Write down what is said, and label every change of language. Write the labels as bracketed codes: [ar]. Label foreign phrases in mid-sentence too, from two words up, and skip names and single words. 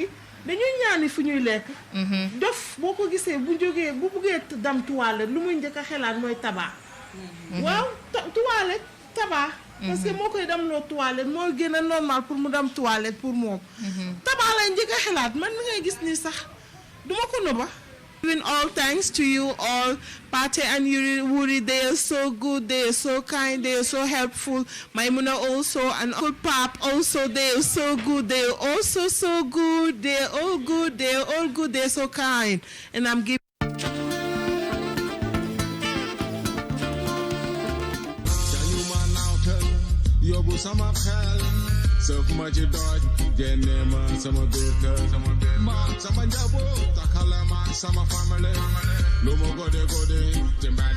[wo] dañuy ñaani fu ñuy lekk dof boo ko gisee bu buggee dam toilette lu muy njëkk a xelaat mooy tabac waaw toilette tabac parce que moo koy dem loo toilette moo gën a normal pour mu dem toilette pour moom tabac lay njëkk a xelaat man mi ngay gis nii sax duma ko nëba [en] Giving all thanks to you all, Pate and Wuri, they are so good, they are so kind, they are so helpful. Maimuna also, and Uncle Pap also, they are so good, they are also so good, they are all good, they are all good, they are so kind. And I'm giving [wo] yóbbu sama xel sëf ma ci dooj génne ma sama biir kër maam sama njaboot takkale ma sama famille lu ma gode ci mbedd